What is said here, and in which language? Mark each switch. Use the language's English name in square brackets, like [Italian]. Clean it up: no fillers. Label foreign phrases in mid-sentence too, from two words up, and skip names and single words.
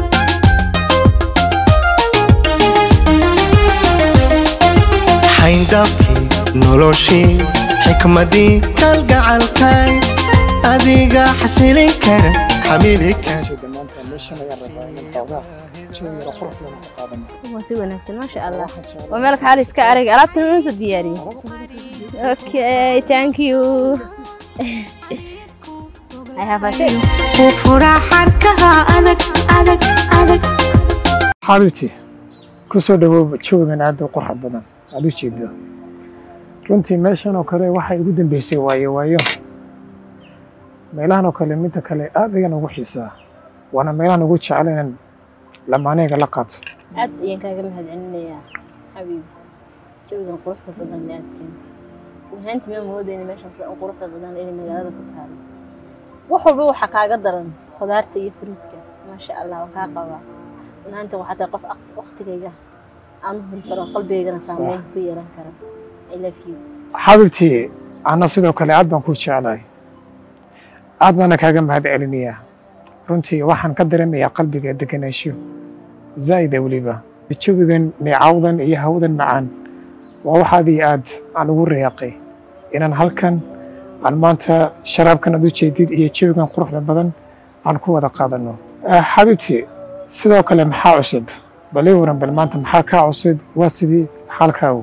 [Somali] dabkii noloshii xikmadii kalgacalkay adiga xasilin kara xamili kara si wanaagsan [Arabic] ما شاء الله [Somali] waa meel xaalis ka arag alaabtan inuu soo diyaariyo [English] okay thank you I have a thing [Somali] ku fura xarkaha adag xabibti ku soo dhawow joogan aad u qurux badan aad u jeedo runtii meeshan oo kale waxay ugu dambeysay waayo meelahan oo kale midda kale aad ayaan ugu xiisaa waana meelahan ugu jecel inaan lamaanayga la qaato aad ayaan kaaga mahadcelinayaa xabiib joogan quruxda badan ee aad keentay waxaanti ma moodayna meeshaas oo quruxda badan ee magaalada ku taalo wax walba waxa kaaga daran khudaarta iyo fruitka [Arabic] ما شاء الله [Somali] waan ka qabaa inaanta waxa qof waqtigayga aan bilkaro qalbigayga saameyn ku yeelan karo [English] I love you [Somali] xabibti ana sidoo kale aad baan ku jecelahay aad baan kaaga mahadcelinayaa runtii waxaan ka dareemayaa qalbiga deganaansho zaid waliba jawigan neecawdan iyo hawdan macaan waa waxaadii aad aan ugu reeqay inaan halkan aan maanta sharaabkan aad u jeedid iyo jawigan quruxda badan aan ku wada qaadano xabibti sidoo kale maxaa cusub balay waran bal maanta maxaa ka cusub waa sidii xalkaagu